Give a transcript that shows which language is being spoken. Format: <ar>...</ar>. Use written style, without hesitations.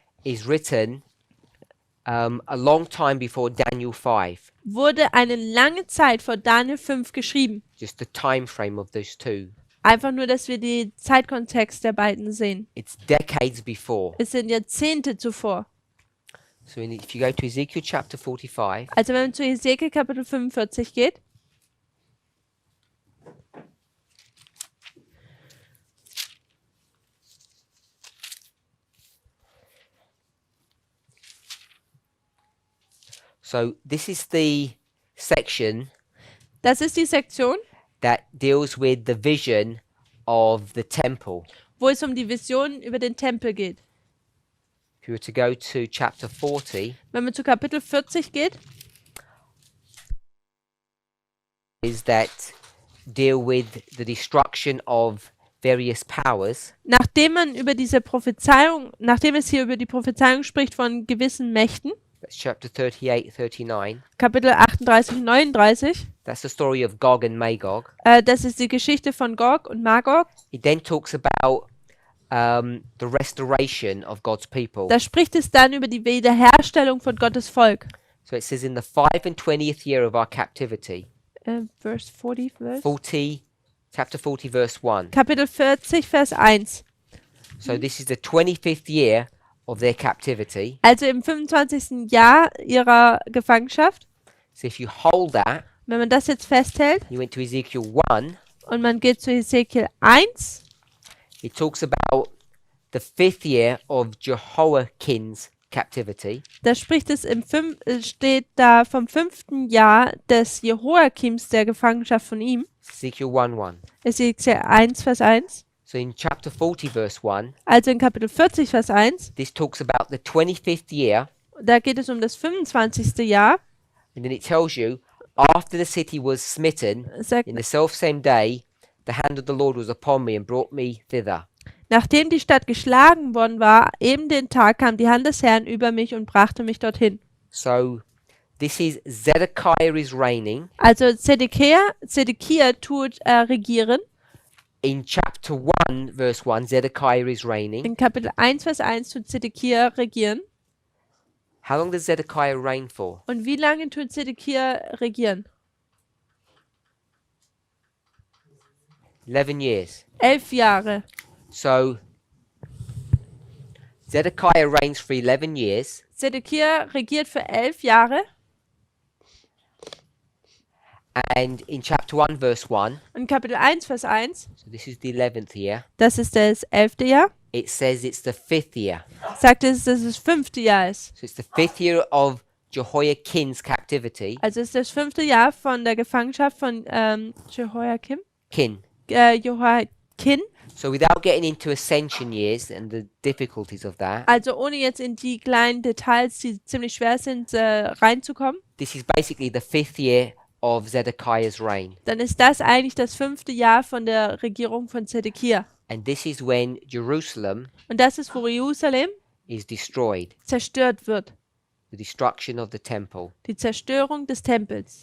<en>is written a long time before Daniel 5.</en> <de>wurde eine lange Zeit vor Daniel 5 geschrieben.</de> <en>Just the time frame of those two.</en> <de>Einfach nur, dass wir den Zeitkontext der beiden sehen.</de> <en>It's decades before.</en> <de>Es sind Jahrzehnte zuvor.</de> <en>So if you go to Ezekiel chapter 45,</en> <de>Also wenn man zu Hesekiel Kapitel 45 geht,</de> <en>so this is the section</en> <de>das ist die Sektion,</de> <en>that deals with the vision of the temple.</en> <de>wo es um die Vision über den Tempel geht.</de> <en>If you were to go to chapter 40,</en> <de>Wenn man zu Kapitel 40 geht,</de> <en>is that deal with the destruction of various powers.</en> <de>nachdem es hier über die Prophezeiung spricht von gewissen Mächten,</de> <en>That's chapter 38, 39.</en> <de>Kapitel 38 und 39,</de> <en>That's the story of Gog and Magog.</en> <de>das ist die Geschichte von Gog und Magog.</de> <en>It then talks about the restoration of God's people.</en> <de>Da spricht es dann über die Wiederherstellung von Gottes Volk.</de> <en>So it says in the 25th year of our captivity,</en> <de>Verse 40,</de> <en>chapter 40, verse 1.</en> <de>Kapitel 40, Vers 1.</de> <en>So this is the 25th year of their captivity.</en> <de>Also im 25. Jahr ihrer Gefangenschaft.</de> <en>So if you hold that,</en> <de>Wenn man das jetzt festhält</de> <en>you went to Ezekiel 1,</en> <de>und man geht zu Hesekiel 1,</de> <en>it talks about the 5th year of Jehoiakim's captivity.</en> <de>da steht da vom 5. Jahr des Jehoiakims der Gefangenschaft von ihm.</de> <en>Ezekiel 1:1.</en> <de>Hesekiel 1, Vers 1.</de> <en>So in chapter 40, verse 1,</en> <de>Also in Kapitel 40, Vers 1,</de> <en>this talks about the 25th year,</en> <de>da geht es um das 25. Jahr.</de> <en>and then it tells you, after the city was smitten,</en> <de>Sagt,</de> <en>in the selfsame day, the hand of the Lord was upon me and brought me thither.</en> <de>nachdem die Stadt geschlagen worden war, eben den Tag kam die Hand des Herrn über mich und brachte mich dorthin.</de> <en>So this is Zedekiah is reigning.</en> <de>Also Zedekia tut regieren.</de> <en>In chapter 1, verse 1, Zedekiah is reigning.</en> <de>In Kapitel 1, Vers 1 tut Zedekia regieren.</de> <en>How long does Zedekiah reign for?</en> <de>Und wie lange tut Zedekia regieren?</de> <en>11 years.</en> <de>11 Jahre.</de> <en>So Zedekiah reigns for 11 years.</en> <de>Zedekia regiert für 11 Jahre.</de> <en>And in chapter 1, verse 1,</en> <de>Und Kapitel 1, Vers 1,</de> <en>so this is the 11th year,</en> <de>das ist das 11. Jahr,</de> <en>it says it's the 5th year.</en> <de>sagt es, dass es das 5. Jahr ist.</de> <en>So it's the 5th year of Jehoiakim's captivity.</en> <de>Also es ist das 5. Jahr von der Gefangenschaft von Jehoiakim. Jehoiakim.</de> <en>So without getting into ascension years and the difficulties of that,</en> <de>Also ohne jetzt in die kleinen Details, die ziemlich schwer sind, reinzukommen,</de> <en>this is basically the 5th year of Zedekiah's reign.</en> <de>dann ist das eigentlich das 5. Jahr von der Regierung von Zedekia.</de> <en>And this is when Jerusalem</en> <de>Und das ist, wo Jerusalem</de> <en>is destroyed,</en> <de>zerstört wird.</de> <en>the destruction of the temple.</en> <de>Die Zerstörung des Tempels.</de>